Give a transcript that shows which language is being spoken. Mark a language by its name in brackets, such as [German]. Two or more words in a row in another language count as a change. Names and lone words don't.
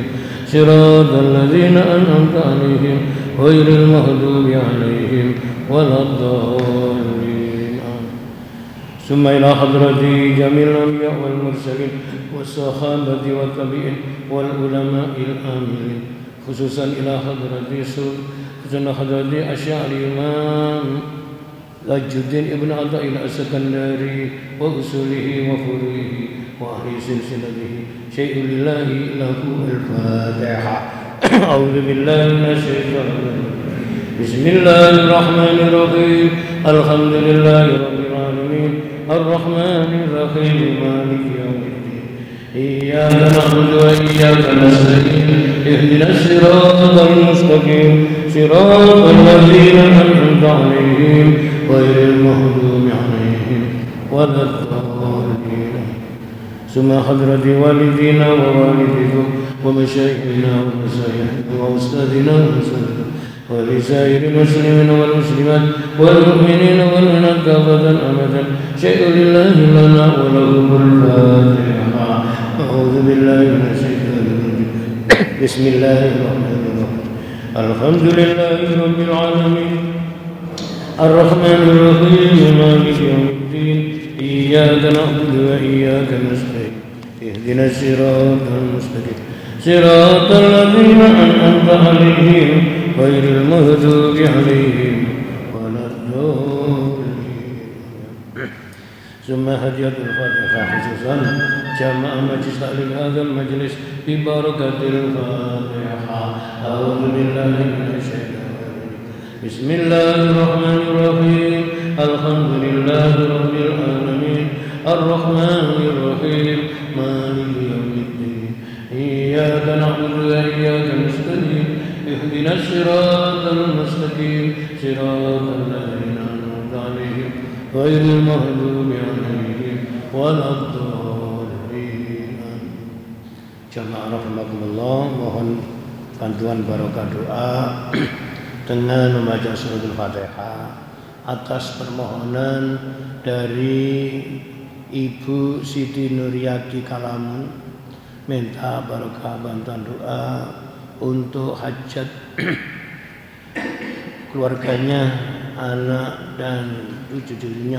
[Arabic] صراط الذين أنعمت عليهم غير المغضوب عليهم ولا الضالين. ثم إلى حضرة جميع الأنبياء والمرسلين والصحابة والتابعين والعلماء العاملين. خصوصا إلى حضرة خصوصا حضرة الأشعري الإمام تاج الدين ابن عطاء الله السكندري وأصوله وفروعه وأهل سلسلته شيء لله له الفاتحة. أعوذ بالله من الشيطان الرجيم بسم الله الرحمن الرحيم. الحمد لله رب العالمين. الرحمن الرحيم مالك يوم الدين. إياك نعبد وإياك نستعين. اهدنا الصراط المستقيم صراط الذين أنعمت عليهم غير المغضوب عليهم ولا الضالين. ثم حضرة والدينا ووالديكم ومشايخنا ومشايخ وأساتذتنا وأساتذتنا ولسائر المسلمين والمسلمات والمؤمنين والمؤمنات كافة أبدا شيء لله لنا ولهم الفاتحة. أعوذ بالله من الشيطان الرجيم بسم الله الرحمن الرحيم. الحمد لله رب العالمين. الرحمن الرحيم مالك يوم الدين. إياك نعبد وإياك نستعين اهدنا الصراط المستقيم. صراط الذين أنعمت عليهم غير المغضوب عليهم ولا الضالين. ثم هدية الفاتحة خصوصا جماعة مجلس تعليم هذا المجلس ببركة الفاتحة. أعوذ بالله من الشيطان الرجيم بسم الله الرحمن الرحيم. الحمد لله رب العالمين. الرحمن الرحيم مالك يوم الدين. إياك نعبد وإياك نستعين. اهدنا الصراط المستقيم. صراط الذين أنعمت عليهم غير المغضوب عليهم ولا الضالين. [Indonesian] Jamaah rahimakumullah, mohon bantuan barokah doa dengan membaca suratul Fatihah atas permohonan dari Ibu Siti Nuryati Kalamun, minta barokah bantuan doa untuk hajat keluarganya, anak dan cucu-cucunya.